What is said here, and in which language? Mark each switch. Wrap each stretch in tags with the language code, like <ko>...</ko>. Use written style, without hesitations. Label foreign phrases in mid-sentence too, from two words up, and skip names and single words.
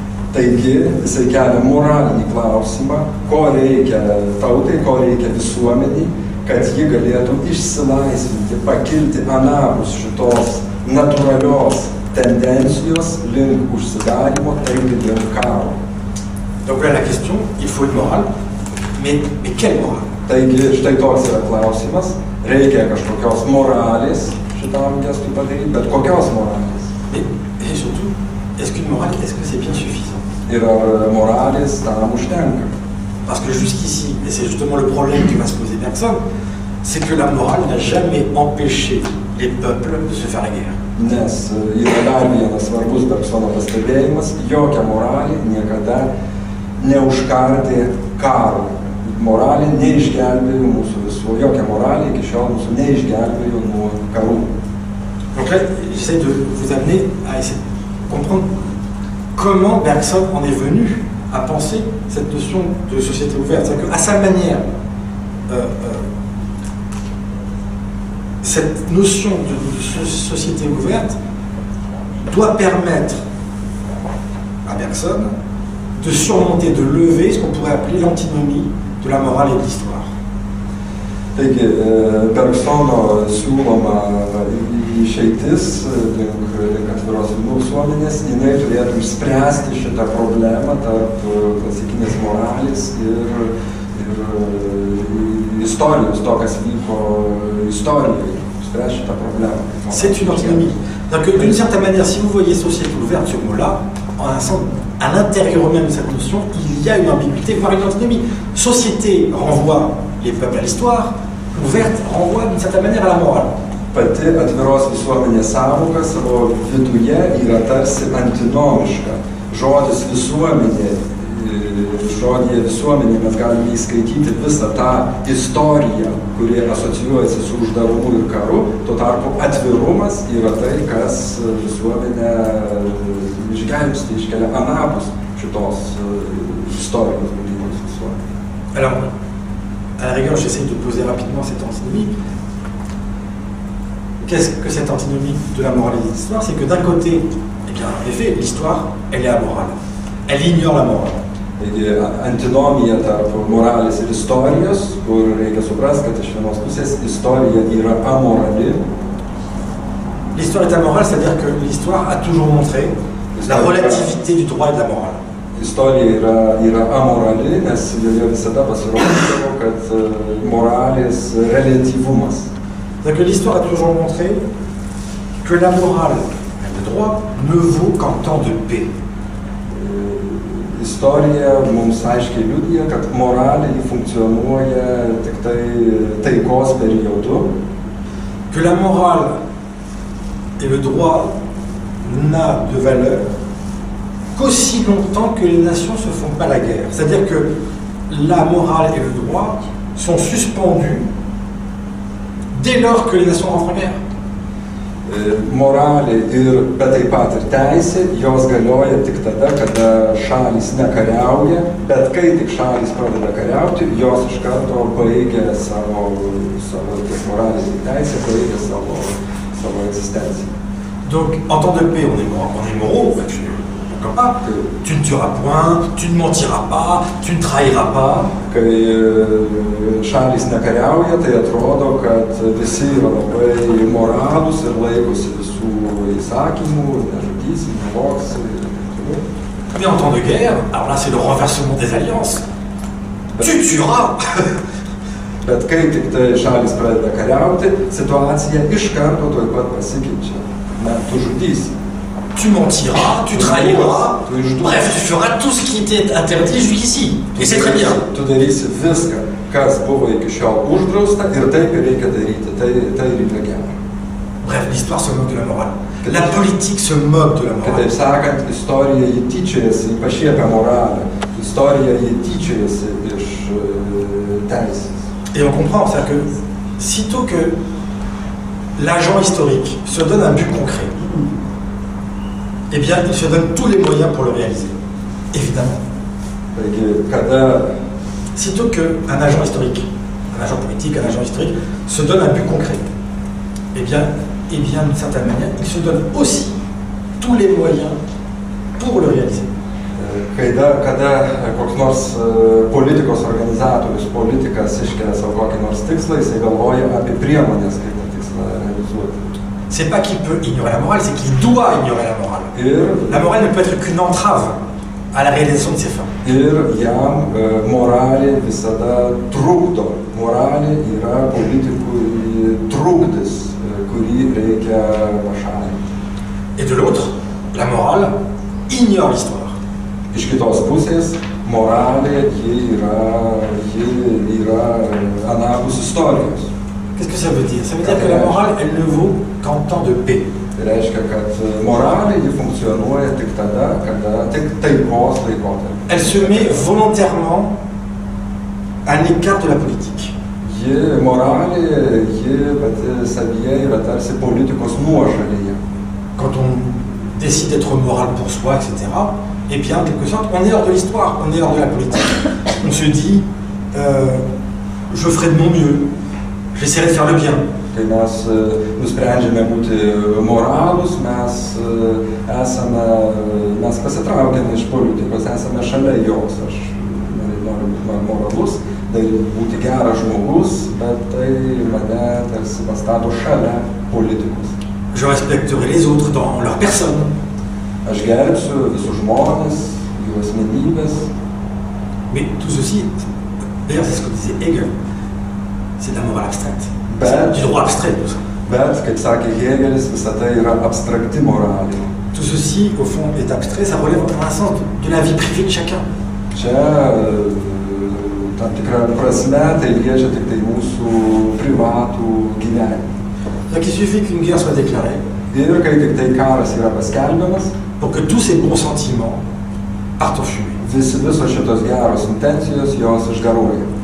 <lt>Taigi, jisai kelia moralinį klausimą, ko reikia tautai, ko reikia visuomeniai, kad ji galėtų išsilaisvinti, pakilti anapus šitos natūralios tendencijos link užsidarimo, taigi link karo.</lt> <fr>Donc là la question, il faut une morale, mais quelle morale?</fr> <lt>Taigi, štai toks yra klausimas, reikia kažkokios moralės šitam gestui padaryti, bet kokios moralės?</lt> <fr>Et surtout, est-ce qu'une morale, est-ce que c'est bien suffisant?</fr> <lt>Ir ar moralės tam užtenka?</lt> <fr>Parce que jusqu'ici, et c'est justement le problème qui va se poser Bergson, c'est que la morale n'a jamais empêché les peuples de se faire la guerre.</fr> <lt>Nes yra dar vienas svarbus Bergsono pastebėjimas, jokia moralė niekada neužkardė karo. Moralė neišgelbėjo mūsų visų, jokia moralė iki šiol mūsų neišgelbėjo nuo karų.</lt> <fr>Donc là, j'essaie de vous amener à essayer de comprendre comment Bergson en est venu à penser cette notion de société ouverte. C'est-à-dire qu'à sa manière, cette notion de société ouverte doit permettre à Bergson de surmonter, de lever ce qu'on pourrait appeler l'antinomie de la morale et de l'histoire.</fr> <lt>Taigi, Bergsono siūloma išeitis link atviros visuomenės, jinai turėtų išspręsti šitą problemą tarp klasikinės moralės ir istorijos, to, kas vyko istorijoje, išspręsti šitą problemą.</lt> <fr>C'est une antinomie. Donc, d'une certaine manière, si vous voyez société ouverte, ce mot-là, en un sens, à l'intérieur même de cette notion, il y a une ambiguïté, voire une antinomie. Société renvoie les peuples à l'histoire, ouverte renvoie d'une certaine manière à la morale.</fr> <lt>Pati atviros visuomenės sąvoka savo viduje yra tarsi antinomiška. Žodis visuomenė, žodyje visuomenė mes galime įskaityti visą tą istoriją, kuri asocijuojasi su uždarumu ir karu, tuo tarpu atvirumas yra tai, kas visuomenę išgelbsti, iškelia anapus šitos istorijos būdingos visuomenės.</lt> <fr>Alors, à la rigueur, j'essaie de poser rapidement cette antinomie. Qu'est-ce que cette antinomie de la morale et de l'histoire? C'est que d'un côté, eh bien, en effet, l'histoire, elle est amorale. Elle ignore la morale.</fr> <lt>Taigi, antinomija tarp moralės ir istorijos, kur reikia suprasti, kad iš vienos pusės istorija yra amorali.</lt> <fr>L'histoire est amorale, c'est-à-dire que l'histoire a toujours montré la relativité du droit et de la morale.</fr> <lt>Istorija yra amorali, nes joje visada pasirodydavo, kad moralės relatyvumas.</lt> <fr>C'est-à-dire que l'histoire a toujours montré que la morale et le droit ne vaut qu'en temps de paix.</fr> <lt>Istorija mums aiškiai liudija, kad moralė funkcionuoja tik tai taikos periodu.</lt> <fr>Que la morale et le droit n'a de valeur qu'aussi longtemps que les nations ne se font pas la guerre. C'est-à-dire que la morale et le droit sont suspendus dès lors que les nations rentrent en guerre.</fr> <lt>Moralė bet taip pat ir teisė, jos galioja tik tada, kada šalys nekariauja, bet kai tik šalys pradeda kariauti, jos iš karto baigia savo moralės ir teisė, baigia savo egzistenciją.</lt> <fr>Donc, en temps de paix, on est moraux, comme pas. Tu ne tueras point, tu ne mentiras pas, tu ne trahiras pas.</fr> <lt>Kai šalys nekariauja, tai atrodo, kad visi yra labai moralūs ir laikosi visų įsakymų, nežudysi, nevoksi.</lt> <fr>Mais en temps de guerre, alors là c'est le renversement des alliances. Tu tueras.</fr> <lt>Bet kai tik tai šalys pradeda kariauti, situacija iš karto tuoj pat pasikeičia. Ne, tu žudysi.</lt> <fr>Tu mentiras, tu trahiras, bref, tu feras tout ce qui était interdit jusqu'ici. Et c'est très bien.</fr> <lt>Tu darysi viską, kas buvo iki šiol uždrausta ir taip ir reikia daryti, tai reikia gero.</lt> <fr>Bref, l'histoire se moque de la morale. La politique se moque de la morale.</fr> <lt>Kitaip sakant, istorija jį tyčiojasi, jį pašiepia moralę. Istorija jį tyčiojasi iš teisės.</lt> <fr>Et on comprend, c'est-à-dire que sitôt que l'agent historique se donne un but concret, eh bien, il se donne tous les moyens pour le réaliser, évidemment. Sitôt qu'un agent historique, un agent politique, un agent historique, se donne un but concret, eh bien d'une certaine manière, il se donne aussi tous les moyens pour le réaliser.</fr> <lt>Kada koks nors politikos organizatorius, politikas iškelia savo kokį nors tikslą, jisai galvoja apie priemonės, kaip tą tikslą realizuoti.</lt> <fr>C'est pas qu'il peut ignorer la morale, c'est qu'il doit ignorer la morale. La morale ne peut être qu'une entrave à la réalisation de ses fins.</fr> <lt>Ir jam moralė visada trukdo. Moralė yra politikui trukdis, kurį reikia pašalinti.</lt> <fr>Et de l'autre, la morale ignore l'histoire.</fr> <lt>Iš kitos pusės, moralė ji yra anapus istorijos.</lt> <fr>Qu'est-ce que ça veut dire? Ça veut dire que la morale, elle ne vaut qu'en temps de paix.</fr> <lt>Tai reiškia, kad moralė ji funkcionuoja tik tada, kada tik taikos laikotarpiu.</lt> <fr>Elle se met volontairement à l'écart de la politique.</fr> <lt>Moralė, ji pati savyje yra tarsi politikos nuošalyje.</lt> <fr>Quand on décide d'être moral pour soi, etc., et bien, en quelque sorte, on est hors de l'histoire, on est hors de la politique. On se dit, je ferai de mon mieux, j'essaierai de faire le bien.</fr> <lt>Kai mes nusprendžiame būti moralūs, mes pasitraukiame iš politikos, esame šalia jos. Aš noriu būti moralus, būti geras žmogus, bet tai mane tarsi pastato šalia politikos.</lt> <fr>Je respecterai les autres dans leur personne.</fr> <lt>Aš gerbsiu visus žmonės, jų asmenybės.</lt> <fr>Mais tout ceci, d'ailleurs c'est ce que disait Hegel, c'est de la morale abstraite. Du droit abstrait tout ça.</fr> <lt>Bet, kaip sakė Hegelis, visa tai yra abstrakti moralė.</lt> <fr>Tout ceci, au fond, est abstrait, ça relève en un sens de la vie privée de chacun.</fr> <lt>Čia, tam tikra prasme, tai liečia tik tai mūsų privatų gyvenimą.</lt> <fr>Donc il suffit qu'une guerre soit déclarée.</fr> <lt>Ir kai tik tai karas yra paskelbiamas,</lt> <fr>pour que tous ces bons sentiments partent en fumée.</fr> <lt>Visos šitos geros intencijos, jos išgaruoja.</lt>